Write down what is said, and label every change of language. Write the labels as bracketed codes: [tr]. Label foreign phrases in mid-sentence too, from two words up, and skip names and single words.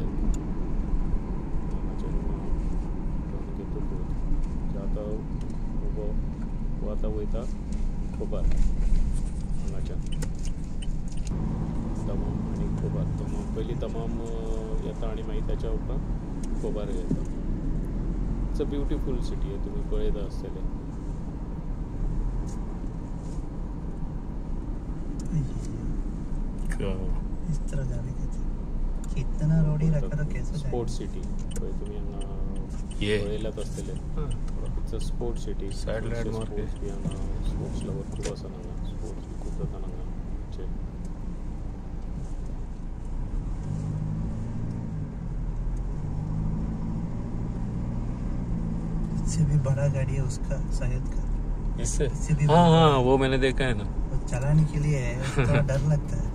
[kok] हांगाच्यान टर्न घेतकूच आतां वो आतां वयता खोबार हांगाच्यान दमाम आनी खोबार. दमाम पयलीं दमाम येता आनी मागीर तेच्या उपरांत खोबार येता. [en] It's a beautiful city [kok] आहे तुम्ही पळयता आसतले. [hi] इस तरह जाने के इतना रोड ही रखा तो कैसे [en] sports city [kok] तुम्ही हांगा ये पळयलात आसतले. [en] It's a sports city. [kok] सायड लँडमार्क बी हांगा [en] sports lover [kok] खूब आसा हांगा. स्पोर्ट्स बी खूब जाता हांगा. [hi] इससे भी बड़ा गाड़ी है उसका शायद का. इससे भी हाँ वो मैंने देखा है ना. वो चलाने के लिए है थोड़ा डर लगता है.